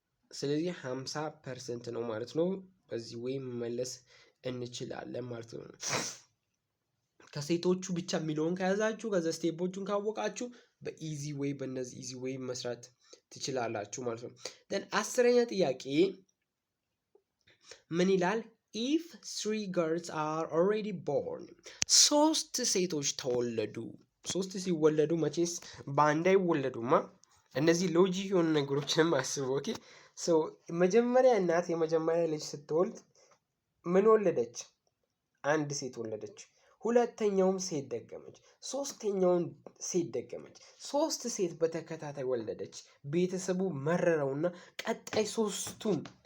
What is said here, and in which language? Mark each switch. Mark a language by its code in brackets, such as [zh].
[am] ስለዚህ 50% ነው ማለት ነው። በዚህ ወይም መመለስ እንችላለን ማለት ነው። ከሴቶቹ ብቻ የሚለውን ከያዛችሁ ከዛ ስቴፖቹን ካወቃችሁ በኢዚ ወይ በእነዚህ ኢዚ ወይ መስራት ትችላላችሁ ማለት ነው። ደን 10ኛ ጥያቄ ምን ይላል? [en] if 3 girls are already born [am] 3 ሴቶች ተወለዱ ሶስት ሲወለዱ መቼስ በአንድ አይወለዱማ። እነዚህ ሎጂክ የሆኑ ነገሮችንም አስቡ። ኦኬ ሶ መጀመሪያ እናት የመጀመሪያ ልጅ ስትወልድ ምን ወለደች? አንድ ሴት ወለደች። ሁለተኛውም ሴት ደገመች። ሶስተኛውን ሴት ደገመች። ሶስት ሴት በተከታታይ ወለደች። ቤተሰቡ መረረውና ቀጣይ ሶስቱም